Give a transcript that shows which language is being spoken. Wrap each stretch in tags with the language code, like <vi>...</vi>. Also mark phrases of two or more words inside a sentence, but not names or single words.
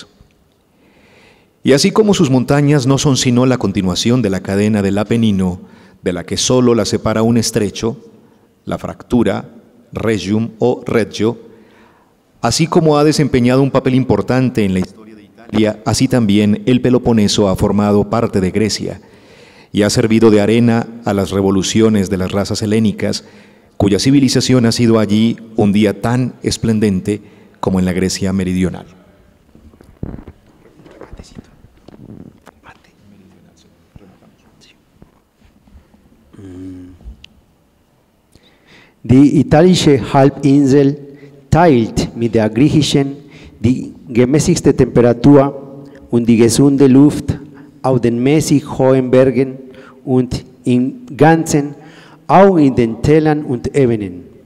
<es>Y así como sus montañas no son sino la continuación de la cadena del Apenino, de la que solo la separa un estrecho, la fractura, Regium o Reggio, así como ha desempeñado un papel importante en la historia de Italia, así también el Peloponeso ha formado parte de Grecia y ha servido de arena a las revoluciones de las razas helénicas, cuya civilización ha sido allí un día tan esplendente como en la Grecia meridional.</es> <de>Die italische Halbinsel teilt mit der griechischen die gemäßigte Temperatur und die gesunde Luft auf den mäßig hohen Bergen und im Ganzen auch in den Tälern und Ebenen.</de>